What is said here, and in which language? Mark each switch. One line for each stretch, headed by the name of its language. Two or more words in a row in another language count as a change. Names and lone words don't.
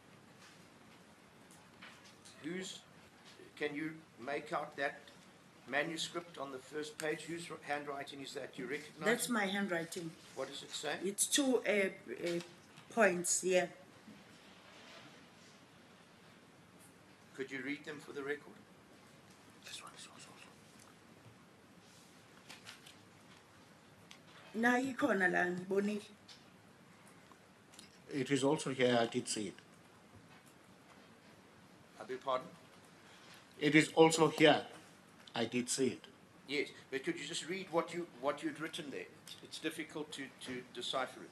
English: Can you make out that manuscript on the first page? Whose handwriting is that? Do you recognize That's it? my handwriting. What does it say? It's two points here. Could you read them for the record? This one is also.
Zulu: Na ikhona la ngibonile.
English: It is also here, I did see it. I beg pardon? It is also here, I did see it. Yes, but could you just read what you'd written there? It's difficult to decipher it.